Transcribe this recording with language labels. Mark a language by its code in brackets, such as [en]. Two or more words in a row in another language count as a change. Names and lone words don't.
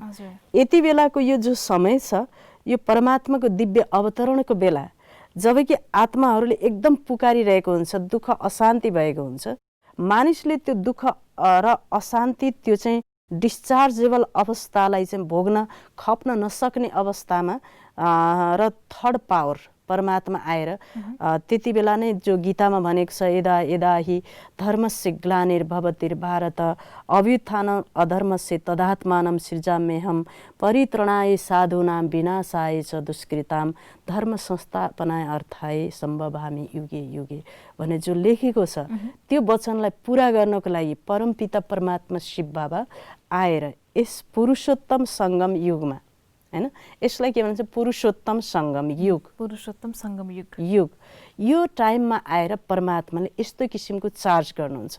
[ne] यति बेलाको यो जो समय छ, यो परमात्माको दिव्य अवतरणको बेला, जबकि आत्माहरूले एकदम पुकारिरहेको हुन्छ, दुःख अशान्ति भएको हुन्छ। मानिसले त्यो दुःख र अशान्ति त्यो चाहिँ डिस्चार्जेबल अवस्थालाई चाहिँ भोग्न खप्न नसक्ने अवस्थामा र [en] third power [ne] परमात्मा आएर त्यति बेला नै जो गीतामा भनेको छ, [sa] यदा यदा हि धर्मस्य ग्लानिर्भवतिर्भारत अभ्युत्थानं अधर्मस्य तदात्मानं सृजाम्यहं परित्रणाय साधूनां विनाशाय च दुष्कृतां धर्म संस्थापनाय अर्थाय सम्भवामि युगे युगे [ne] भने जो लेखेको छ, त्यो वचनलाई पुरा गर्नको लागि परमपिता परमात्मा शिव बाबा आएर यस पुरुषोत्तम सङ्गम युगमा हैन, यसलाई के भन्छ, पुरुषोत्तम सङ्गम युग, पुरुषोत्तम सङ्गम युग, यो टाइममा आएर परमात्माले यस्तो किसिमको चार्ज गर्नुहुन्छ।